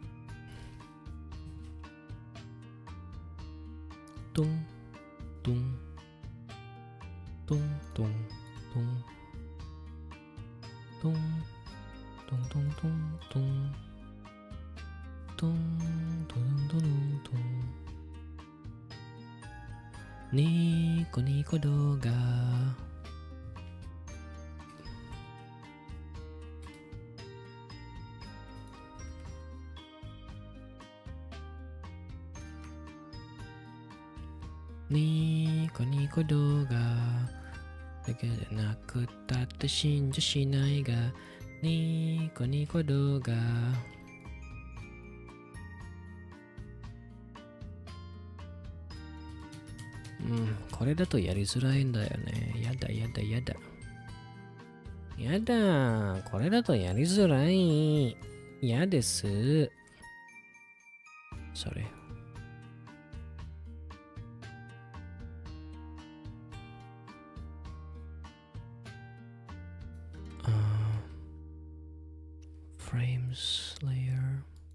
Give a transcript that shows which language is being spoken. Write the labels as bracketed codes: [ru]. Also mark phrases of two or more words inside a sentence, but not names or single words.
[ja] Tung tung tung tung tung tung tung tung tung tung tung tung tung tung. Nico nico doga. Nico nico doga. だけでなくたって死んじゃしないがニコニコ動画これだとやりづらいんだよね。やだやだやだやだ、これだとやりづらい。やです。Sorry. [en] Frames layer.